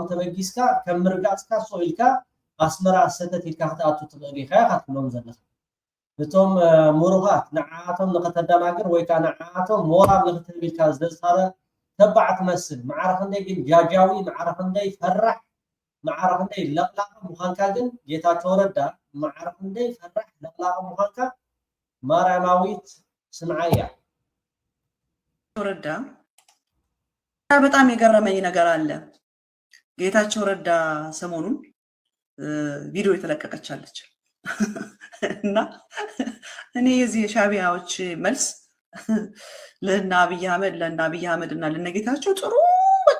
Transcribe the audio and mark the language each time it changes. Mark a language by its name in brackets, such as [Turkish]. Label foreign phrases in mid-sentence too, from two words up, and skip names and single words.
[Tigrinya] ተበጊስካ ከም ምርጋፅካ ሶኢልካ ኣስመራ ሰተት ኢልካ ክትኣቱ ትኽእል ኢኻ ክትብሎም ዘለኻ እቶም ምሩኻት ንዓቶም ንኸተደናግር ወይ ከዓ ንዓቶም ሞራል ንኽትህብ ኢልካ ዝተዛረ ተባዕ ትመስል ማዕረ ክንደይ ግን ጃጃዊ ማዕረ ክንደይ ፈራሕ ማዕረ ክንደይ ለቕላቕ ምዃንካ ግን ጌታቸው ረዳ ማዕረ ክንደይ ፈራሕ ለቕላቕ ምዃንካ ማርያማዊት ስምዓያ [Amharic] ረዳ በጣም የገረመኝ ነገር አለ ጌታቸው ረዳ ሰሞኑን ቪዲዮ የተለቀቀቻለች እና እኔ የዚህ ሻቢያዎች መልስ ለአብይ አህመድ እና ለነጌታቸው ጥሩ በቃ